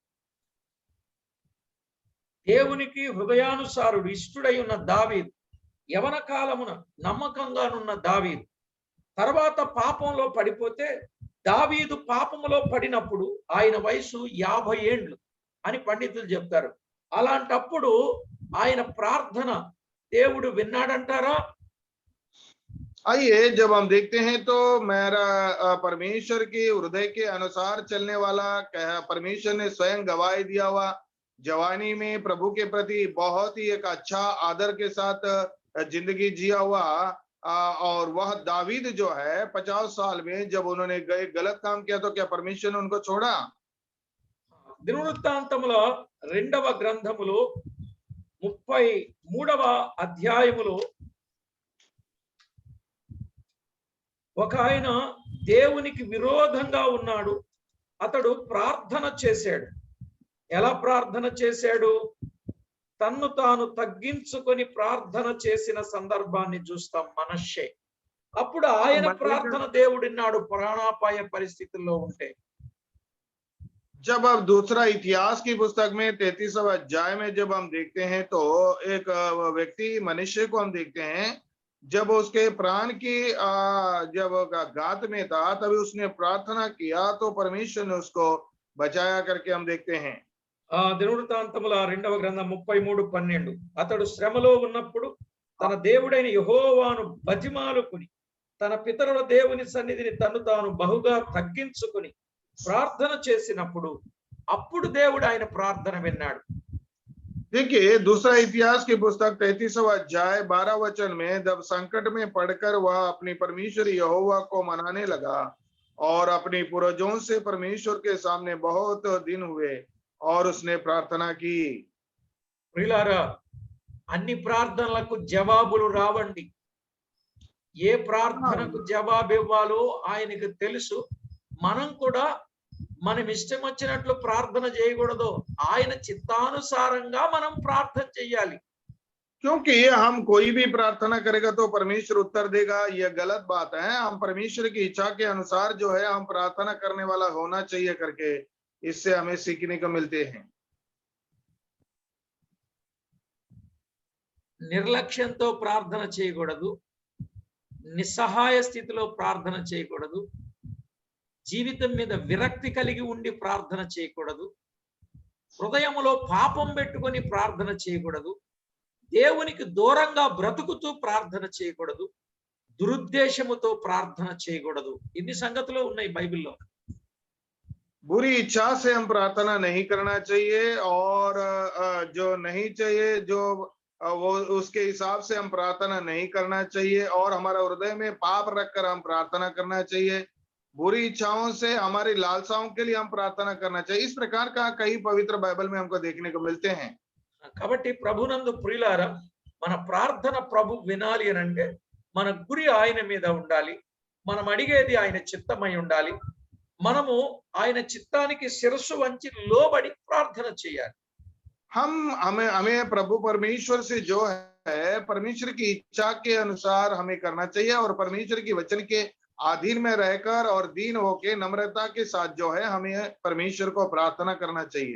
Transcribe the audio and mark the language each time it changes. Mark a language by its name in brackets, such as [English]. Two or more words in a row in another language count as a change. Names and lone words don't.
[Telugu] దేవునికి హృదయానుసారుడు ఇష్టుడై ఉన్న దావీదు యవన కాలమున నమ్మకంగానున్న దావీదు తర్వాత పాపంలో పడిపోతే, దావీదు పాపములో పడినప్పుడు ఆయన వయసు 50 ఏండ్లు అని పండితులు చెప్తారు. అలాంటప్పుడు ఆయన ప్రార్థన దేవుడు విన్నాడంటారా? [Hindi] आइए, जब हम देखते हैं तो मेरा परमेश्वर के हृदय के अनुसार चलने वाला परमेश्वर ने स्वयं गवाही दिया हुआ जवानी में प्रभु के प्रति बहुत ही एक अच्छा आदर के साथ जिंदगी जिया हुआ, और वह दावीद जो है 50 साल में जब उन्होंने गलत काम किया तो क्या परमेश्वर ने उनको छोड़ा? [Telugu] దినవృత్తాంతముల 2వ గ్రంథములో 33వ అధ్యాయములో ఒక ఆయన దేవునికి విరోధంగా ఉన్నాడు. అతడు ప్రార్థన చేశాడు. ఎలా ప్రార్థన చేశాడు? తన్ను తాను తగ్గించుకొని ప్రార్థన చేసిన సందర్భాన్ని చూస్తాం మనష్షే. అప్పుడు ఆయన ప్రార్థన దేవుడిన్నాడు ప్రాణాపాయ పరిస్థితుల్లో ఉంటే. [Hindi] जब अब दूसरा इतिहास की पुस्तक में 33वां अध्याय में जब हम देखते हैं तो एक व्यक्ति मनुष्य को हम देखते हैं, जब उसके प्राण की जब घात में था तभी उसने प्रार्थना किया तो परमेश्वर ने उसको बचाया करके हम देखते हैं। [Telugu] దినవృత్తాంతముల 2వ గ్రంథం 33:12 అతడు శ్రమలో ఉన్నప్పుడు తన దేవుడైన యెహోవాను బతిమాలుకుని తన పితరుల దేవుని సన్నిధిని తన్ను తాను బహుగా తగ్గించుకుని ప్రార్థన చేసినప్పుడు అప్పుడు దేవుడు ఆయన ప్రార్థన విన్నాడు. [Hindi] देखिए, दूसरा इतिहास की पुस्तक 33वां अध्याय 12 वचन में जब संकट में पड़कर वह अपनी परमेश्वर यहोवा को मनाने लगा और अपनी पूर्वजों से परमेश्वर के सामने बहुत दिन हुए और उसने प्रार्थना की। [Telugu] ప్రియులారా, అన్ని ప్రార్థనలకు జవాబులు రావండి. ఏ ప్రార్థనకు జవాబు ఇవ్వాలో ఆయనకు తెలుసు. మనం కూడా మనం ఇష్టం వచ్చినట్లు ప్రార్థన చేయకూడదు. ఆయన చిత్తానుసారంగా మనం ప్రార్థన చేయాలి. [Hindi] क्योंकि हम कोई भी प्रार्थना करेगा तो परमेश्वर उत्तर देगा, यह गलत बात है। हम परमेश्वर की इच्छा के अनुसार जो है हम प्रार्थना करने वाला होना चाहिए करके इससे हमें सीखने को मिलते हैं। [Telugu] నిర్లక్ష్యంతో ప్రార్థన చేయకూడదు. నిస్సహాయ స్థితిలో ప్రార్థన చేయకూడదు. జీవితం మీద విరక్తి కలిగి ఉండి ప్రార్థన చేయకూడదు. హృదయములో పాపం పెట్టుకొని ప్రార్థన చేయకూడదు. దేవునికి దూరంగా బ్రతుకుతూ ప్రార్థన చేయకూడదు. దురుద్దేశముతో ప్రార్థన చేయకూడదు. ఇన్ని సంగతులు ఉన్నాయి బైబిల్లో. [Hindi] बुरी इच्छा से हम प्रार्थना नहीं करना चाहिए, और जो नहीं चाहिए जो वो उसके हिसाब से हम प्रार्थना नहीं करना चाहिए, और हमारा हृदय में पाप रखकर हम प्रार्थना करना चाहिए। बुरी इच्छाओं से हमारी लालसाओं के लिए हम प्रार्थना करना चाहिए। इस प्रकार का कई पवित्र बाइबल में हमको देखने को मिलते हैं। [Telugu] కాబట్టి ప్రభునందు ప్రియులారా, మన ప్రార్థన ప్రభు వినాలి అని అంటే మన గురి ఆయన మీద ఉండాలి. మనం అడిగేది ఆయన చిత్తమై ఉండాలి. మనము ఆయన చిత్తానికి శిరస్సు వంచి లోబడి ప్రార్థన చేయాలి. [Hindi] हमें प्रभु परमेश्वर से जो है परमेश्वर की इच्छा के अनुसार हमें करना चाहिए, और परमेश्वर की वचन के अधीन में रहकर और दीन होके नम्रता के साथ जो है हमें परमेश्वर को प्रार्थना करना चाहिए।